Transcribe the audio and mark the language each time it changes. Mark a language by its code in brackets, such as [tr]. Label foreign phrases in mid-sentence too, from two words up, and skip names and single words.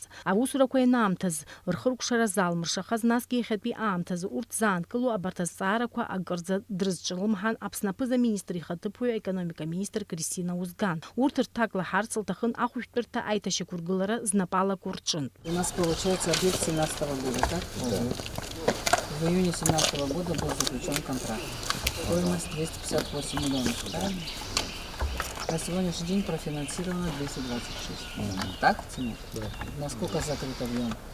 [ab] Аусурақәа ианаамҭаз рхыркәшара залмыршахаз, насгьы иахьатәи аамҭазы урҭ заанкыло абарҭ азҵаарақәа акырӡа дрызҿлымҳан Аԥсны аԥыза-министр ихаҭыԥуаҩ аекономика министр Кристина Озган. Урҭ рҭак лаҳарц лҭахын ахәышәтәырҭа аиҭашьақәыргылара знапалақәо рҿынтә. [ru] У нас получается объект 2017 года, так? Да. В июне 2017 года был заключен контракт. Стоимость 258 миллионов, правильно? На сегодняшний день профинансировано 226. Так цена? Да. Насколько закрыт объем?